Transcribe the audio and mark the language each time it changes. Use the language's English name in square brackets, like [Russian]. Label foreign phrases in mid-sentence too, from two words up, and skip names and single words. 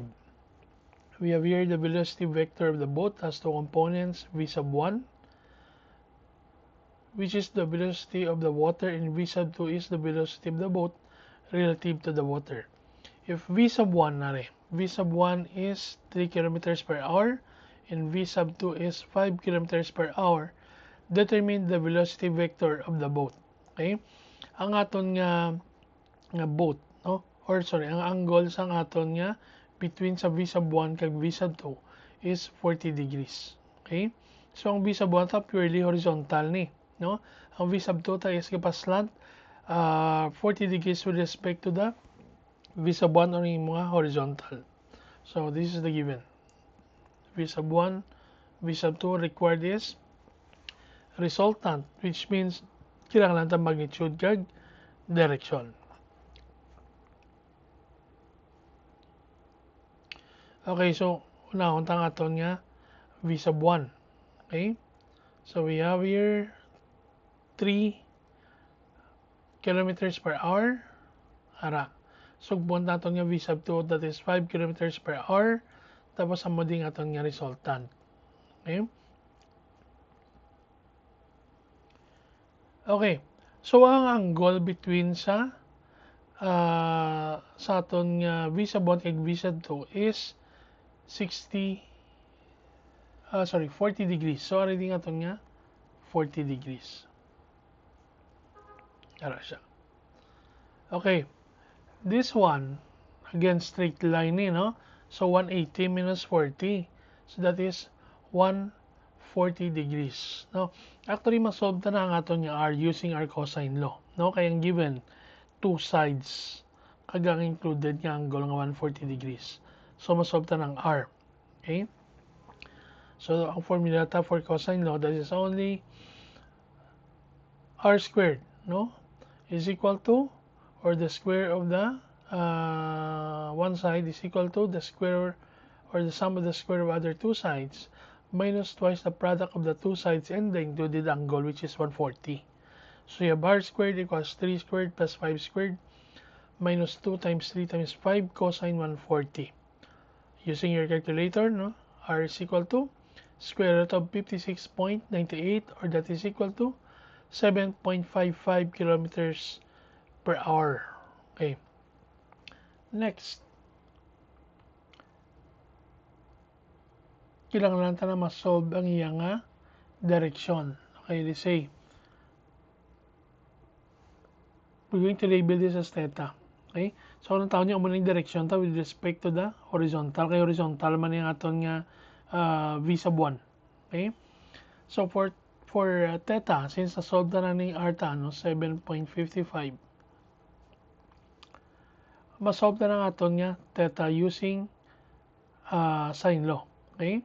[English] We have here the velocity vector of the boat has two components, v sub 1, which is the velocity of the water, and v sub 2 is the velocity of the boat relative to the water. If v sub 1 v sub 1 is 3 kilometers per hour and v sub 2 is 5 kilometers per hour, determine the velocity vector of the boat. [Hiligaynon] Okay? Ang aton nga boat, no? [English] Or sorry, ang angle [Hiligaynon] sa aton nga [English] between sa v sub 1 kag v sub 2 is 40 degrees. Okay? [Hiligaynon] So ang v sub 1 ta purely horizontal ni, no? [English] Ang v sub 2 ta is kapaslant 40 degrees with respect to the v sub 1 or [Hiligaynon] yung mga [English] horizontal. So this is the given. V sub 1, V sub 2 required is resultant, which means [Filipino] kailangan natin [English] magnitude kag direction. [Hiligaynon] Okay, so unahon tang aton nga V sub 1. Okay? [English] So we have here 3 kilometers per hour. [Hiligaynon] Ara. Sugbon naton nga V sub 2, [English] that is 5 kilometers per hour. [Hiligaynon] Tapos amo din aton nga resultant. Okay? Okay. [English] So ang angle between [Hiligaynon] sa aton nga [English] V sub 1 kag V sub 2 is 40 degrees. [Hiligaynon] So ari din aton nga 40 degrees. Ara siya. Okay. [English] This one, again, straight line eh, no? So 180 minus 40. So that is 140 degrees. No? Actually, [Hiligaynon] masolve na ang aton nga R [English] using our cosine law. [Hiligaynon] No? Kaya ang given, [English] two sides [Hiligaynon] kagang included nga angle nga 140 degrees. [English] So [Hiligaynon] masolve ta ng R. [English] Okay? So ang formula ta for cosine law, that is only R squared, no? Is equal to, or the square of the one side is equal to the square or the sum of the square of other two sides minus twice the product of the two sides and the included angle, which is 140. So you have R squared equals 3 squared plus 5 squared minus 2 times 3 times 5 cosine 140. Using your calculator, no? R is equal to square root of 56.98, or that is equal to 7.55 kilometers per hour. Okay. Next. [Hiligaynon] Kailangan natin na ma-solve ang iyang direction. [English] Okay, let's say we're going to label this as theta. Okay? So, [Hiligaynon] anong tawag niya? Umunang direction ta with respect to the horizontal. Kaya horizontal man yung aton nga v sub 1. [English] Okay? So, for theta, since [Hiligaynon] na-solve na ng r ta, [English] no, 7.55, [Hiligaynon] ma-solve na ng aton nga theta [English] using sine law. Okay?